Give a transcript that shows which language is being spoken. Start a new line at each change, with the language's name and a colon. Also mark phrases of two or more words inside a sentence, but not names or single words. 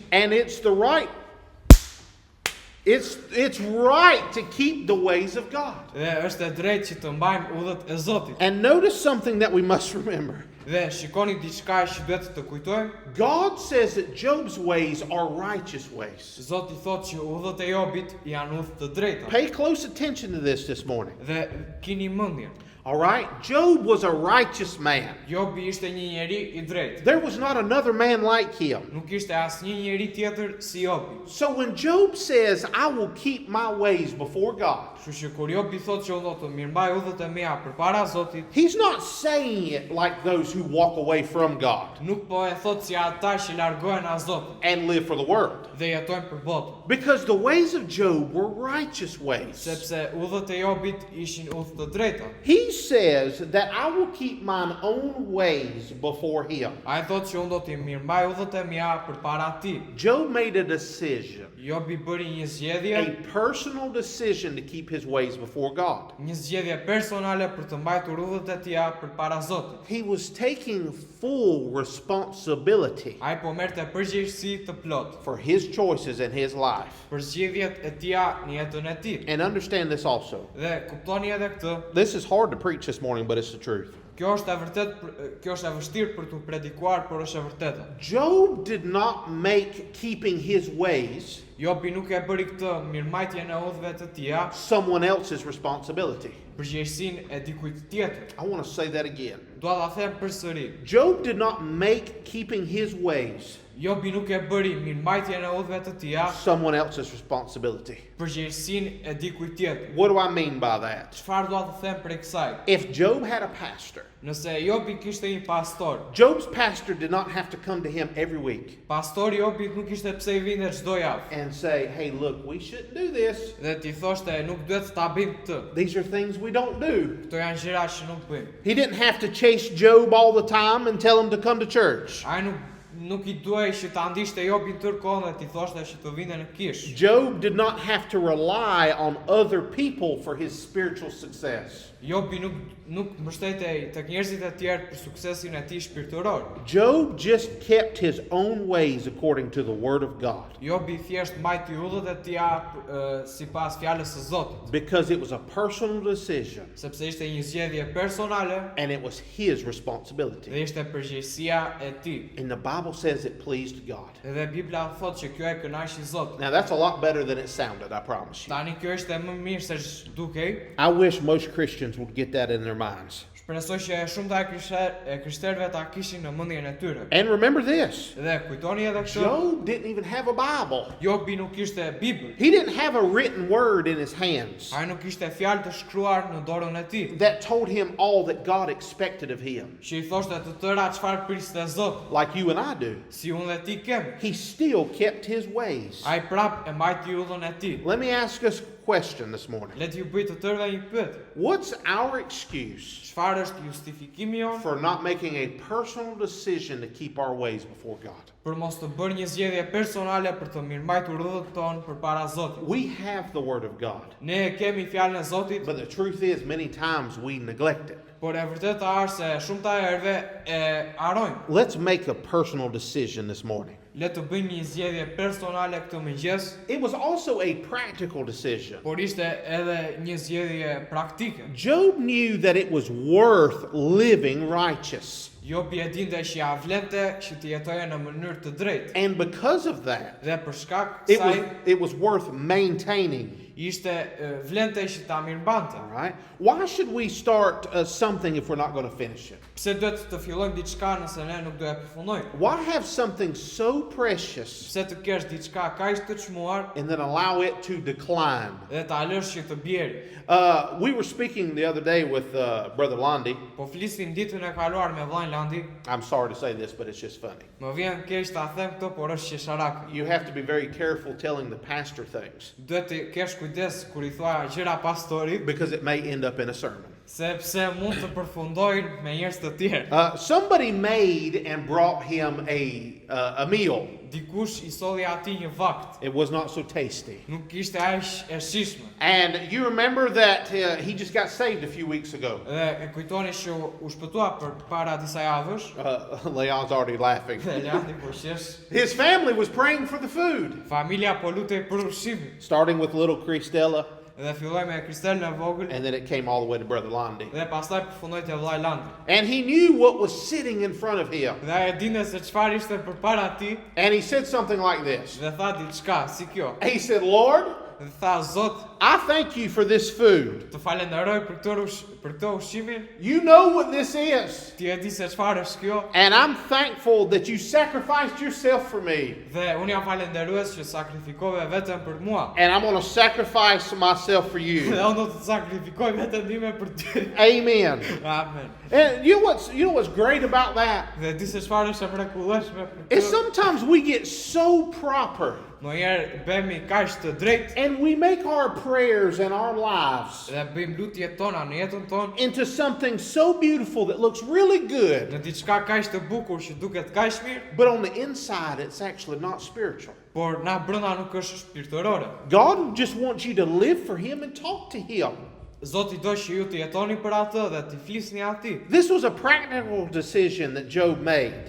English: And it's the right it's right to keep the ways of God.
Albanian: Dhe është e drejtë që të mbajmë udhët e Zotit.
English: And notice something that we must remember.
Albanian: Dhe shikoni diçka që duhet të kujtojmë.
English: God says that Job's ways are righteous ways.
Albanian: Zoti thotë që udhët e Jobit janë udhë të drejta.
English: Pay close attention to this morning.
Albanian: Dhe keni mendjen.
English: All right? Job was a righteous man.
Albanian: Jobi ishte një njeri I drejtë.
English: There was not another man like him.
Albanian: Nuk ishte asnjë njeri tjetër si Jobi.
English: So when Job says, I will keep my ways before God,
Albanian: Kështu që kur Jobi thotë që unë do të mirëmbaj udhët e mia përpara Zotit,
English: he's not saying it like those who walk away from God
Albanian: nuk po e thotë si ata që largohen nga Zoti
English: and live for the world.
Albanian: dhe jetojnë për botën.
English: Because the ways of Job were righteous ways.
Albanian: Sepse udhët e Jobit ishin udhë të drejta.
English: He says that I will keep mine own ways before him.
Albanian: Ai thotë që unë do të mirëmbaj udhët e mia përpara Tij.
English: Job made a decision,
Albanian: Jobi bëri një zgjedhje,
English: a personal decision to keep his ways before God.
Albanian: një zgjedhje personale për të mbajtur udhët e tija përpara Zotit.
English: He was taking full responsibility
Albanian: Ai po merrte përgjegjësi të plotë
English: for his choices in his life.
Albanian: për zgjedhjet e tija në jetën e tij.
English: And understand this also.
Albanian: Dhe kuptoni edhe këtë,
English: This is hard to preach this morning, but it's the truth.
Albanian: Kjo është e vërtet, kjo është e vështirë për t'u predikuar, por është e vërtetë.
English: Job did not make keeping his ways
Albanian: Jobi nuk e bëri këtë mirëmbajtjen e udhëve të tija
English: someone else's responsibility.
Albanian: përgjegjësinë e dikujt tjetër.
English: I want to say that again.
Albanian: Dua ta them përsëri.
English: Job did not make keeping his ways
Albanian: Jobi nuk e bëri mirëmbajtjen e udhëve të tija
English: someone else's responsibility.
Albanian: përgjegjësinë e dikujt tjetër.
English: What do I mean by that?
Albanian: Çfarë dua të them për kësaj?
English: If Job had a pastor,
Albanian: Nëse Jobi kishte një pastor,
English: Job's pastor did not have to come to him every week
Albanian: pastori Jobit nuk ishte pse I vinte çdo javë
English: and say, hey, look, we shouldn't do this.
Albanian: dhe t'i thoshte nuk duhet ta bëjmë këtë.
English: These are things we don't do.
Albanian: Këto janë gjëra që nuk bëjmë.
English: He didn't have to chase Job all the time and tell him to come to church.
Albanian: Ai nuk I duhej që ta ndishte Jobin tërë kohën dhe t'i thoshte që të vinte në kish.
English: Job did not have to rely on other people for his spiritual success.
Albanian: Jobi nuk mbështetej tek njerëzit e tjerë për suksesin e tij shpirtëror.
English: Job just kept his own ways according to the word of God
Albanian: Jobi thjesht mbajti udhët e tija sipas fjalës së Zotit,
English: because it was a personal decision
Albanian: sepse ishte një zgjedhje personale
English: and it was his responsibility.
Albanian: dhe ishte përgjegjësia e tij.
English: And the Bible says it pleased God.
Albanian: Edhe Bibla thotë që kjo e kënaqi Zotin.
English: Now that's a lot better than it sounded, I promise you.
Albanian: Tani kjo është më mirë se ç'dukej.
English: I wish most Christians would get that in their minds.
Albanian: Shpresoj që shumëta e krishterëve ta kishin në mendjen e tyre.
English: And remember this,
Albanian: Dhe kujtoni edhe këtë,
English: Job didn't even have a Bible.
Albanian: Jobi nuk kishte Bibël.
English: He didn't have a written word in his hands
Albanian: Ai nuk kishte fjalë të shkruar në dorën e tij,
English: that told him all that God expected of him,
Albanian: që I thoshte të tëra çfarë priste Zoti,
English: like you and I do.
Albanian: si unë dhe ti kem.
English: He still kept his ways.
Albanian: Ai prap e mbajti udhën e tij.
English: Let me ask us a question this morning.
Albanian: Le t'ju bëj të tërëve një pyetje.
English: What's our excuse
Albanian: Çfarë është justifikimi jon
English: for not making a personal decision to keep our ways before God?
Albanian: për mos të bërë një zgjedhje personale për të mirëmbajtur udhët tonë përpara Zotit?
English: We have the Word of God,
Albanian: Ne e kemi fjalën e Zotit,
English: but the truth is many times we neglect it.
Albanian: por e vërteta është se shumëta herëve e harrojmë.
English: Let's make a personal decision this morning.
Albanian: Le të bëjmë një zgjedhje personale këtë mëngjes,
English: It was also a practical decision.
Albanian: por ishte edhe një zgjedhje praktike.
English: Job knew that it was worth living righteous.
Albanian: Jobi e dinte që ja vlente që të jetoje në mënyrë të drejtë.
English: And because of that,
Albanian: Dhe për shkak
English: it
Albanian: kësaj
English: was worth maintaining.
Albanian: ishte vlente që ta mirëmbante.
English: All right? Why should we start something if we're not going to finish it?
Albanian: Pse duhet të fillojmë diçka nëse ne nuk do e përfundojmë?
English: Why have something so precious
Albanian: Pse të kesh diçka kaq të çmuar
English: and then allow it to decline?
Albanian: dhe ta lësh që të bjerë?
English: We were speaking the other day with Brother Londi.
Albanian: Po flisim ditën e kaluar me vllajën Landi.
English: I'm sorry to say this, but it's just funny.
Albanian: Më vjen keq ta them këtë, por është qesharak.
English: You have to be very careful telling the pastor things
Albanian: Duhet të kesh kujdes kur I thua gjëra pastorit,
English: because it may end up in a sermon.
Albanian: sepse mund të përfundojnë me njerëz të tjerë.
English: Somebody made and brought him a meal.
Albanian: Dikush I solli atij një vakt.
English: It was not so tasty.
Albanian: Nuk ishte aq e shijshme.
English: And you remember that he just got saved a few weeks ago.
Albanian: Dhe e kujtoni që u shpëtua për para disa javësh.
English: Leon's already laughing.
Albanian: Dhe Landi po qesh.
English: His family was praying for the food,
Albanian: Familja po lutej për ushqimin.
English: starting with little Christella,
Albanian: Dhe filloi me Kristel në vogël
English: and then it came all the way to Brother Londi.
Albanian: dhe pastaj përfundoi te vllai Landi.
English: And he knew what was sitting in front of him.
Albanian: Dhe ai e dinte se çfarë ishte përpara tij
English: And he said something like this.
Albanian: dhe tha diçka si kjo.
English: He said, Lord,
Albanian: Dhe tha Zot,
English: I thank you for this food.
Albanian: të falenderoj për këtë ushqimin.
English: You know what this is.
Albanian: Ti e di se çfarë është kjo
English: And I'm thankful that you sacrificed yourself for me.
Albanian: dhe unë jam falenderues që sakrifikove vetëm për mua.
English: And I'm going to sacrifice myself for
Albanian: Dhe
English: you.
Albanian: unë do të sakrifikoj vetëm time për ty.
English: Amen.
Albanian: Amen.
English: And you know what's great about that?
Albanian: Dhe di se çfarë është e mrekullueshme për
English: Is
Albanian: këtë.
English: sometimes we get so proper
Albanian: Ndonjëherë bëhemi kaq të drejtë
English: and we make our prayers and our lives
Albanian: dhe bëjmë lutjet tona në jetën tonë
English: into something so beautiful that looks really good,
Albanian: në diçka kaq të bukur që duket kaq mirë,
English: but on the inside it's actually not spiritual.
Albanian: por na brenda nuk është shpirtërore.
English: God just wants you to live for Him and talk to Him.
Albanian: Zoti do që ju të jetoni për atë dhe të flisni atij.
English: This was a practical decision that Job made.